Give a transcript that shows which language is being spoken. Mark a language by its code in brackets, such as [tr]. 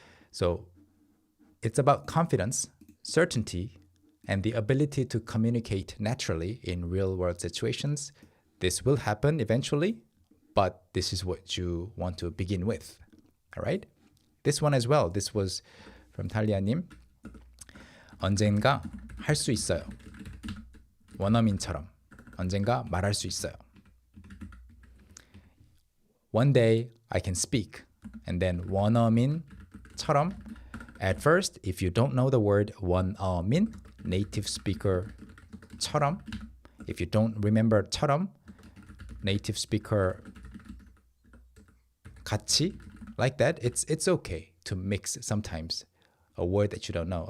[en] So it's about confidence, certainty, and the ability to communicate naturally in real-world situations. This will happen eventually, but this is what you want to begin with. All right? This one as well. This was from 탈리아님. [ko] 언젠가 할 수 있어요. 원어민처럼 언젠가 말할 수 있어요. [en] One day I can speak. And then 원어민처럼. At first, if you don't know the word 원어민, native speaker처럼. If you don't remember 처럼, native speaker 같이, like that, it's okay to mix sometimes a word that you don't know.